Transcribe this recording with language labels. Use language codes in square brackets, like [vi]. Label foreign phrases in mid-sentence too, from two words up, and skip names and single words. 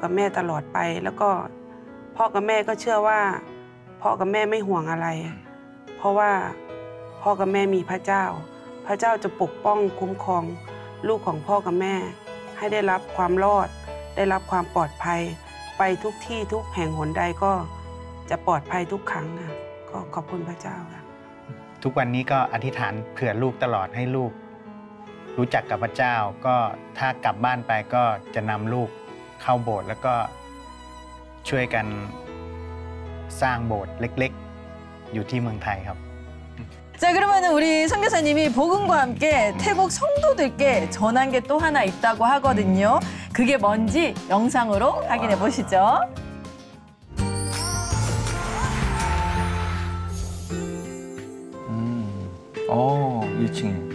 [th] กับแม่ตลอดไปแล้วก็พ่อกับแม่ก็เชื่อว่าพ่อกับแม่ไม่ห่วงอะไรเพราะว่าพ่อกับแม่มีพระเจ้าพระเจ้าจะปกป้องคุ้มครองลูกของพ่อกับแม่ให้ได้รับความรอดได้รับความปลอดภัยไปทุกที่ทุกแห่งหนใดก็จะปลอดภัยทุกครั้งค่ะก็ขอบคุณพระเจ้าค่ะ ทุกวันนี้ก็อธิษฐานเผื่อลูกตลอดให้ลูกรู้จักกับพระเจ้าก็ถ้ากลับบ้านไปก็จะนำลูกเข้าโบสถ์แล้วก็ช่วยกันสร้างโบสถ์เล็กๆอยู่ที่เมืองไทยครับ [ko] 자, 그러면 우리 선교사님이 복음과 함께 태국 성도들께 전한 게 또 하나 있다고 하거든요. 그게 뭔지 영상으로 확인해 보시죠. 1층에.